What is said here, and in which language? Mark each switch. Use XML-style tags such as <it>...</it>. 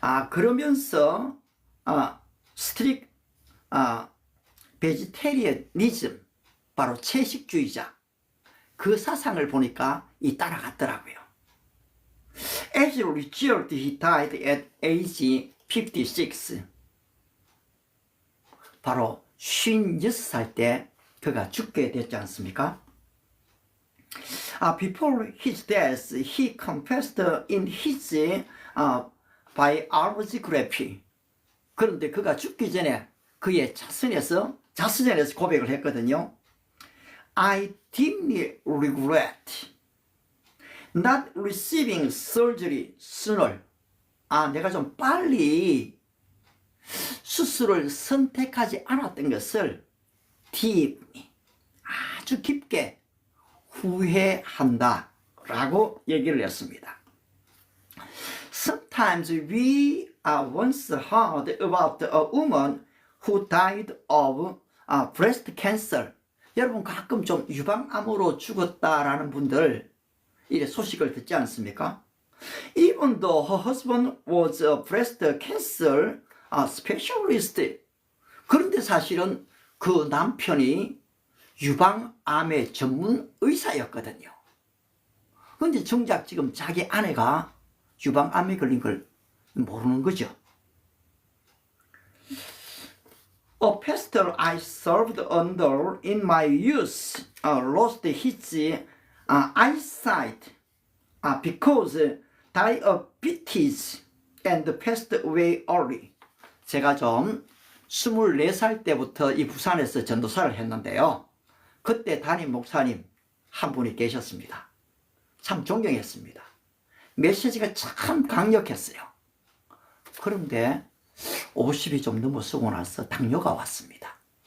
<ko>그러면서 스트릭 베지테리언니즘, 바로 채식주의자, 그 사상을 보니까 따라갔더라고요.</ko> <en>As a result, he died at age 56.</en> <ko>바로 56살 때 그가 죽게 됐지 않습니까?</ko> <en>Before his death, he confessed in his biography.</en> <ko>그런데 그가 죽기 전에 그의 자선에서 고백을 했거든요.</ko> <en>I deeply regret not receiving surgery sooner.</en> <ko>내가 좀 빨리 수술을 선택하지 않았던 것을 deeply, 아주 깊게 후회한다 라고 얘기를 했습니다.</ko> <en>Sometimes we once heard about a woman who died of breast cancer.</en> <ko>여러분 가끔 좀 유방암으로 죽었다라는 분들 이래 소식을 듣지 않습니까?</ko> <en>Even though her husband was a breast cancer specialist.</en> <ko>그런데 사실은 그 남편이 유방암의 전문 의사였거든요. 근데 정작 지금 자기 아내가 유방암에 걸린 걸 모르는 거죠.</ko> <en>A pastor I served under in my youth lost his eyesight because diabetes and passed away early.</en> <ko>제가 좀 24살 때부터 이 부산에서 전도사를 했는데요. 그때 담임 목사님 한 분이 계셨습니다. 참 존경했습니다. 메시지가 참 강력했어요. 그런데 50이 좀 넘어서고 나서 당뇨가 왔습니다.</ko>